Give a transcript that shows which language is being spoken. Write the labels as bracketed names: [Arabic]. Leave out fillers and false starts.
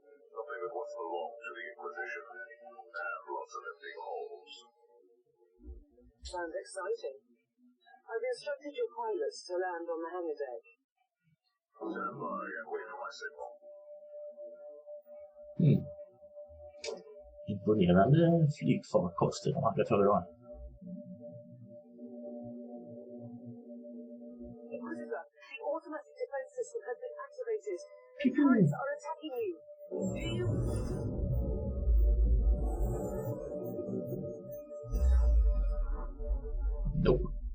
[English] Something that once belonged to the Inquisition, and lots of empty holes. Sounds exciting. I've instructed your pilots to land on the hangar deck. Stand by and wait for my signal. [Swedish] Imponerande flygfarkoster de hade förra året. [English] Inquisitor, the automatic defense system has been activated. The turrets are attacking you. Do you... Nope.